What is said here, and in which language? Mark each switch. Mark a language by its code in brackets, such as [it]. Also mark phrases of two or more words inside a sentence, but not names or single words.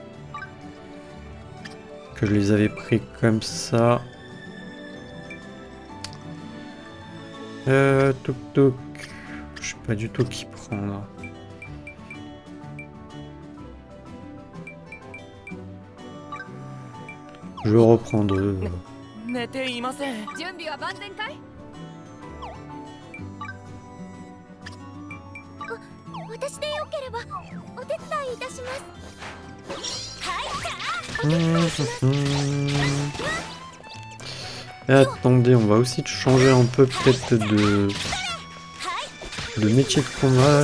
[fr] Que je les avais pris comme ça. Toc toc. Je sais pas du tout qui prendre. Je reprends deux. [ja] 寝ていません。準備は万全かい？私でよければお手伝いいたします。はい、お手伝いします。 [fr] Et attendez, on va aussi changer un peu peut-être de métier de combat.